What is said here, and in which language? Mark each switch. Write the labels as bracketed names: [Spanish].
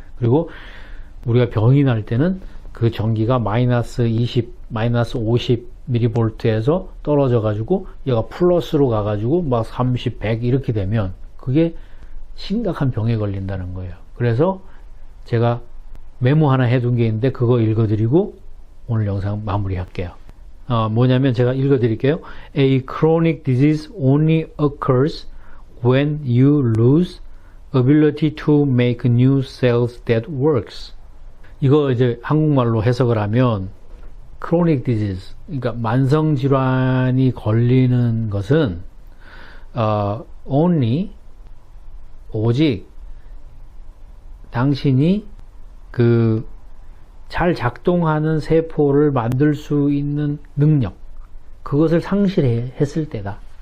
[Korean] 그리고 우리가 병이 날 때는 그 전기가 마이너스 20, 마이너스 50mV에서 떨어져 가지고 얘가 플러스로 가 가지고 막 30, 100 이렇게 되면 그게 심각한 병에 걸린다는 거예요. 그래서 제가 메모 하나 해둔 게 있는데 그거 읽어드리고 오늘 영상 마무리할게요. 뭐냐면 제가 읽어드릴게요. [English] A chronic disease only occurs when you lose ability to make new cells that works. [Korean] 이거 이제 한국말로 해석을 하면 chronic disease, 그러니까 만성 질환이 걸리는 것은 only, 오직 당신이 그 잘 작동하는 세포를 만들 수 있는 능력, 그것을 상실했을 때다.